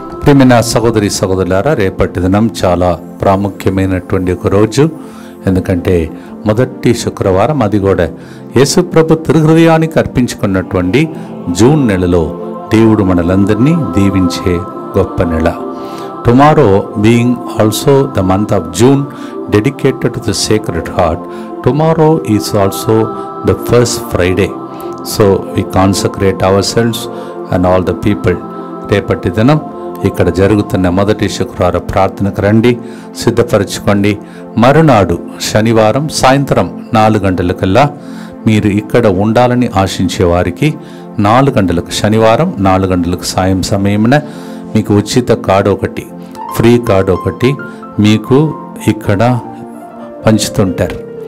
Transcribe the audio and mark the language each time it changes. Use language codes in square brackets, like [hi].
[te] ప్రియమైన సహోదరి సహోదరులారా, రేపటి దినం చాలా ప్రాముఖ్యమైనటువంటి ఒక రోజు. ఎందుకంటే మొదటి శుక్రవారం, అది కూడా యేసుప్రభు తిరుహృదయానికి అర్పించుకున్నటువంటి జూన్ నెలలో దేవుడు మనలందరినీ దీవించే గొప్ప నెల. [en] Tomorrow being also the month of June dedicated to the Sacred Heart, tomorrow is also the first Friday. So we consecrate ourselves and all the people. [te] రేపటి దినం ఇక్కడ జరుగుతున్న మొదటి శుక్రవార ప్రార్థనకు రండి, సిద్ధపరచుకోండి. మరునాడు శనివారం సాయంత్రం 4 గంటలకల్లా మీరు ఇక్కడ ఉండాలని ఆశించే వారికి 4 గంటలకు, శనివారం 4 గంటలకు సాయం సమయమున మీకు ఉచిత కార్డు ఒకటి, ఫ్రీ కార్డు ఒకటి మీకు ఇక్కడ పంచుతుంటారు.